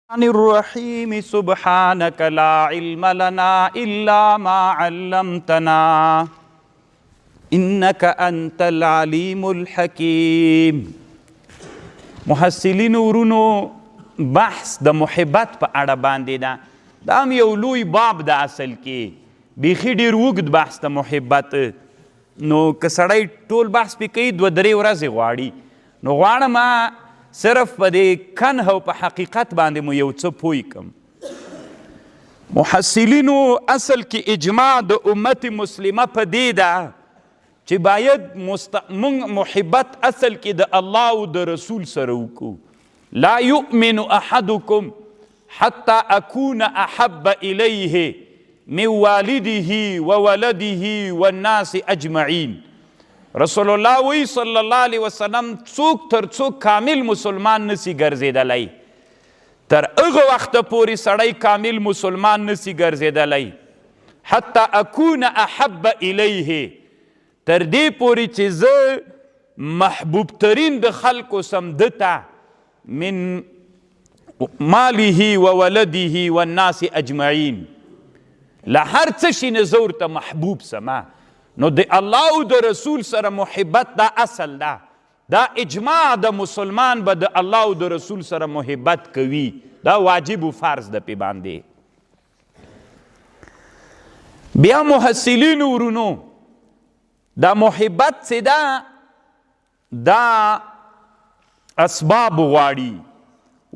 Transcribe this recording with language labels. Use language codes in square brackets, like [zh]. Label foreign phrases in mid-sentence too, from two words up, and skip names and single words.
[ar] الرحيم سبحانك لا علم لنا إلا ما علمتنا إنك أنت العليم الحكيم. [ps] محصلین ورونو بحث د محبت په اړه باندې ده. دا هم یو لوی باب ده اصل کې، بیخي ډېر اوږد بحث د محبت. نو که سړی ټول بحث پې کوي 2-3 ورځې غواړي، نو غواړم صرف په دې کنه او په حقیقت باندې مو یو څه پوی کم. محصلینو اصل کې اجماع د امت مسلمه په دې ده چې باید موږ محبت اصل کې د الله او د رسول سره وکړو. [ar] لا یؤمن احدکم حتی اکون احب الیه من والده وولده والناس اجمعین. [ps] رسول الله وی [ar] صلی الله علیه وسلم [ps] څوک تر څوک کامل مسلمان نسی ګرځېدلی، تر هغه وخته پورې سړی کامل مسلمان نسی ګرځېدلی [ar] حتی اکون احب الیه، [ps] تر دې پورې چې زه محبوب ترین د خلکو سم دته [ar] من ماله و ولده والناس اجمعین، [ps] له هر څه شي نه زه ورته محبوب سمه. نو د الله او د رسول سره محبت دا اصل ده، دا اجماع د مسلمان به د الله او د رسول سره محبت کوي، دا واجب و فرض ده پې باندې. بیا محصلین ورونو دا محبت چې ده دا اسباب غواړي.